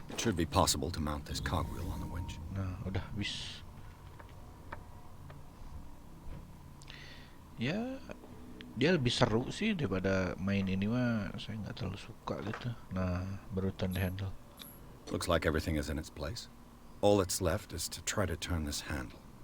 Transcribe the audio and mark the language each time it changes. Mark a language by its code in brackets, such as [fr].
[en] It should be possible to mount this cogwheel on the winch. [id] Nah, udah habis. Ya, dia lebih seru sih daripada main ini mah. Saya nggak terlalu suka gitu. Nah, baru [en] turn the handle. Looks like everything is in its place. All that's left is to try to turn this handle.